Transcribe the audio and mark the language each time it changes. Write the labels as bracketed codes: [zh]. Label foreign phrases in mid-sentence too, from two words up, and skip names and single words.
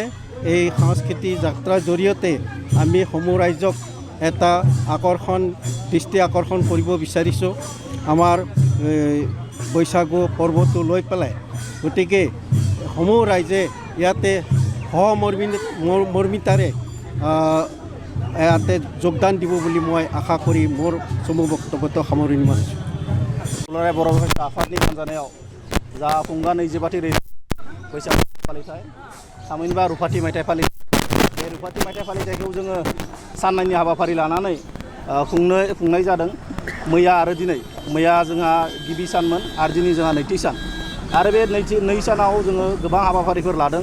[as] এই সাংস্কৃতিক যাত্ৰাৰ জৰিয়তে আমি সমূহ ৰাইজক এটা দৃষ্টি আকৰ্ষণ কৰিব বিচাৰিছোঁ আমাৰ বৈশাগু পৰ্বটো লৈ পেলাই। গতিকে সমূহ ৰাইজে ইয়াতে সহমৰ্মিতাৰে ইয়াতে যোগদান দিব বুলি মই আশা কৰি মোৰ চমু বক্তব্যটো সামৰণি মাৰিছোঁ। [brx] दुलाराय बर' फरायसा आफादनि बानजायनायाव जा खुंगा 25थि बैसागु फालिथाय थामहिनबा रुफाथि मायथाइ फालिथाय, बे रुफाथि मायथाइ फालिथायखौ जोङो साननैनि हाबाफारि लानानै खुंनाय जादों। मैया आरो दिनै। मैया जोंहा गिबि सानमोन आरो दिनै जोंहा नैथि सान। आरो बे नै सानाव जोङो गोबां हाबाफारिफोर लादों।